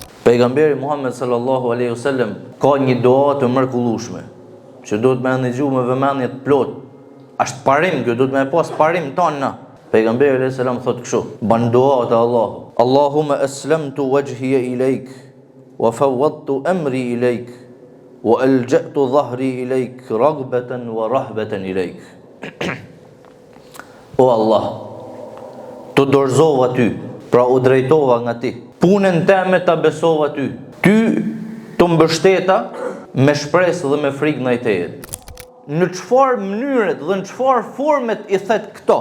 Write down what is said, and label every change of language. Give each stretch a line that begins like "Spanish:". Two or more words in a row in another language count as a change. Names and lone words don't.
Albanian: Pejgamberi Muhammed
Arabic: صلى الله عليه وسلم
Albanian: ka një dua të mrekullueshme, që duhet me ndëgju me vëmendje të plot. Është parim, kjo duhet me pas parim ton na. Pejgamberi
Arabic: عليه السلام
Albanian: thot kështu, ban dua te Allahu.
Arabic: اللهم أسلمت وجهي إليك وفوضت أمري إليك وألجأت ظهري إليك رغبة ورهبة إليك.
Albanian: O Allah, të dorëzova ty, pra u drejtova nga ti. Punën teme ta besova ty. Ty të mbështeta me shpresë dhe me frikë ndaj teje. Në çfarë mënyre dhe në çfarë formet i thet këto?